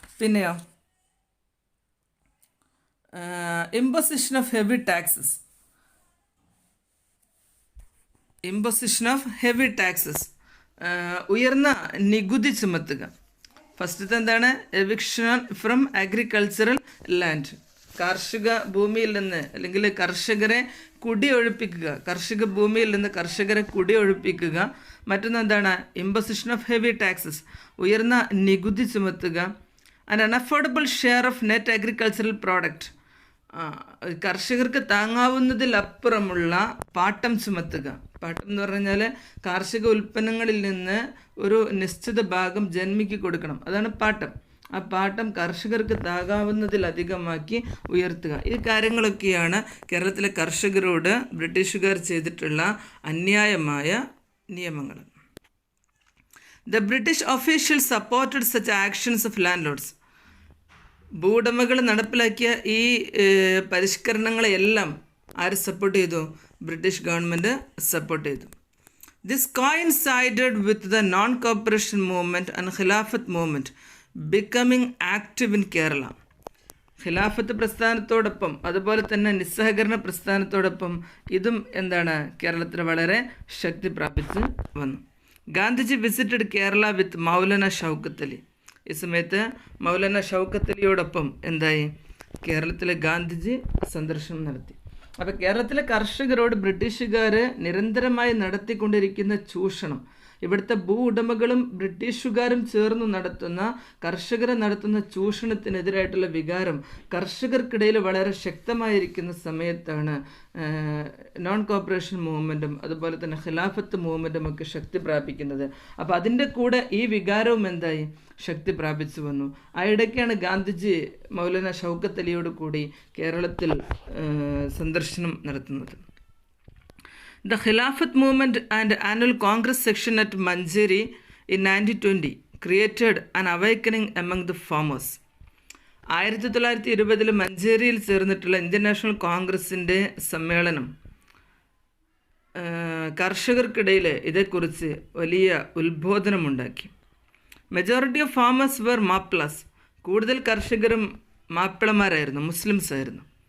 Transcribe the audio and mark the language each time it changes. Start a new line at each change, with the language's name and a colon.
Malayalam: പിന്നെയോ
English: imposition of heavy taxes. Imposition of heavy taxes,
Malayalam: ഉയർന്ന നികുതി ചുമത്തുക. ഫസ്റ്റത്തെ എന്താണ്?
English: eviction from agricultural land,
Malayalam: കാർഷിക ഭൂമിയിൽ നിന്ന് അല്ലെങ്കിൽ കർഷകരെ കുടിയൊഴിപ്പിക്കുക, കാർഷിക ഭൂമിയിൽ നിന്ന് കർഷകരെ കുടിയൊഴിപ്പിക്കുക. മറ്റൊന്നെന്താണ്?
English: imposition of heavy taxes,
Malayalam: ഉയർന്ന നികുതി ചുമത്തുക.
English: and unaffordable share of net agricultural product,
Malayalam: കർഷകർക്ക് താങ്ങാവുന്നതിലപ്പുറമുള്ള പാട്ടം ചുമത്തുക. പാട്ടം എന്ന് പറഞ്ഞാൽ കാർഷിക ഉൽപ്പന്നങ്ങളിൽ നിന്ന് ഒരു നിശ്ചിത ഭാഗം ജന്മിക്ക് കൊടുക്കണം, അതാണ് പാട്ടം. ആ പാട്ടം കർഷകർക്ക് താങ്ങാവുന്നതിലധികമാക്കി ഉയർത്തുക. ഈ കാര്യങ്ങളൊക്കെയാണ് കേരളത്തിലെ കർഷകരോട് ബ്രിട്ടീഷുകാർ ചെയ്തിട്ടുള്ള അന്യായമായ നിയമങ്ങൾ.
English: The British officials supported such actions of landlords.
Malayalam: ഭൂവുടമകൾ നടപ്പിലാക്കിയ ഈ പരിഷ്കരണങ്ങളെയെല്ലാം ആര് സപ്പോർട്ട് ചെയ്തു? ബ്രിട്ടീഷ് ഗവൺമെൻറ് സപ്പോർട്ട് ചെയ്തു.
English: This coincided with the non-cooperation movement and Khilafat movement becoming active in Kerala.
Malayalam: ഖിലാഫത്ത് പ്രസ്ഥാനത്തോടൊപ്പം അതുപോലെ തന്നെ നിസ്സഹകരണ പ്രസ്ഥാനത്തോടൊപ്പം ഇതും എന്താണ്? കേരളത്തിൽ വളരെ ശക്തി പ്രാപിച്ച് വന്നു.
English: Gandhiji visited Kerala with Maulana Shaukat Ali.
Malayalam: ഈ സമയത്ത് മൗലാന ഷൗക്കത്ത് അലിയോടൊപ്പം എന്തായി? കേരളത്തിലെ ഗാന്ധിജി സന്ദർശനം നടത്തി. അപ്പോൾ കേരളത്തിലെ കർഷകരോട് ബ്രിട്ടീഷുകാർ നിരന്തരമായി നടത്തിക്കൊണ്ടിരിക്കുന്ന ചൂഷണം, ഇവിടുത്തെ ഭൂ ഉടമകളും ബ്രിട്ടീഷുകാരും ചേർന്ന് നടത്തുന്ന കർഷകരെ നടത്തുന്ന ചൂഷണത്തിനെതിരായിട്ടുള്ള വികാരം കർഷകർക്കിടയിൽ വളരെ ശക്തമായിരിക്കുന്ന സമയത്താണ് നോൺ കോപ്പറേഷൻ മൂവ്മെൻറ്റും അതുപോലെ തന്നെ ഖിലാഫത്ത് മൂവ്മെൻറ്റും ഒക്കെ ശക്തി പ്രാപിക്കുന്നത്. അപ്പോൾ അതിൻ്റെ കൂടെ ഈ വികാരവും എന്തായി? ശക്തി പ്രാപിച്ചു വന്നു. ആ ഇടയ്ക്കാണ് ഗാന്ധിജി മൗലാന ഷൗക്കത്ത് അലിയോട് കൂടി കേരളത്തിൽ സന്ദർശനം നടത്തുന്നത്.
English: The Khilafat movement and annual Congress section at Manjeri in 1920 created an awakening among the farmers.
Malayalam: 1920 മഞ്ചേരിയിൽ ചേർന്നിട്ടുള്ള ഇന്ത്യൻ നാഷണൽ കോൺഗ്രസിൻ്റെ സമ്മേളനം കർഷകർക്കിടയിൽ ഇതേക്കുറിച്ച് വലിയ ഉത്ബോധനമുണ്ടാക്കി.
English: Majority of farmers were Mappilas.
Malayalam: കൂടുതൽ കർഷകരും മാപ്പിളമാരായിരുന്നു, മുസ്ലിംസ് ആയിരുന്നു.